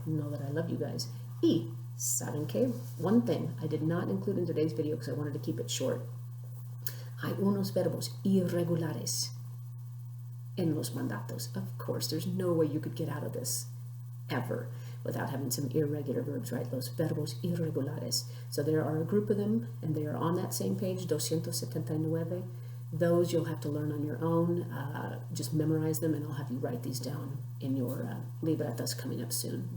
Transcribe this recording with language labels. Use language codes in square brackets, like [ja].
[en] Know that I love you guys. [es] Y, ¿saben qué? [en] One thing I did not include in today's video because I wanted to keep it short. [es] Hay unos verbos irregulares en los mandatos. [en] Of course, there's no way you could get out of this ever without having some irregular verbs, right? [es] Los verbos irregulares. [en] So there are a group of them, and they are on that same page, 279. Those you'll have to learn on your own. Just memorize them, and I'll have you write these down in your libretas coming up soon.